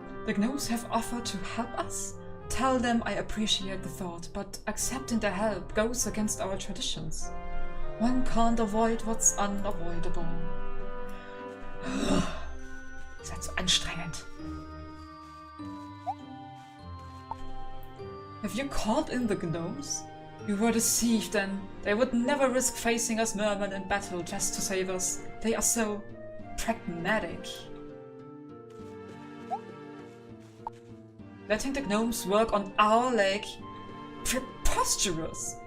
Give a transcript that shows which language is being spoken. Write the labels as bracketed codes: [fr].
[en] The gnomes have offered to help us. Tell them I appreciate the thought, but accepting their help goes against our traditions. One can't avoid what's unavoidable. [de] Ihr seid so anstrengend. [en] Have you called in the gnomes? You were deceived then. They would never risk facing us mermen in battle just to save us. They are so pragmatic. Letting the gnomes work on our lake? Preposterous!